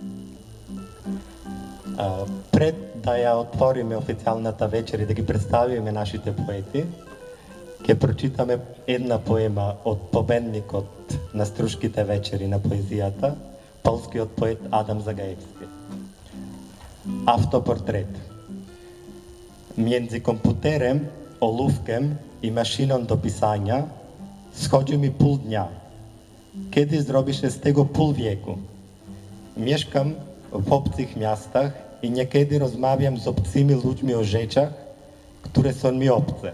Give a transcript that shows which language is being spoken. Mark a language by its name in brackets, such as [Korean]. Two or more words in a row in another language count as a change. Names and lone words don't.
[Macedonian] Пред да ја отвориме официјалната вечер и да ги представиме нашите поети, ќе прочитаме една поема од победникот на Струшките вечери на поезијата, полскиот поет Адам Загаевски. Автопортрет. [Polish] Między komputerem, ołówkiem i maszyną do pisania schodzi mi pół dnia. Kiedy zrobi się z tego pół wieku? Mieszkam w obcych miastach i niekiedy rozmawiam z obcymi ludźmi o rzeczach, które są mi obce.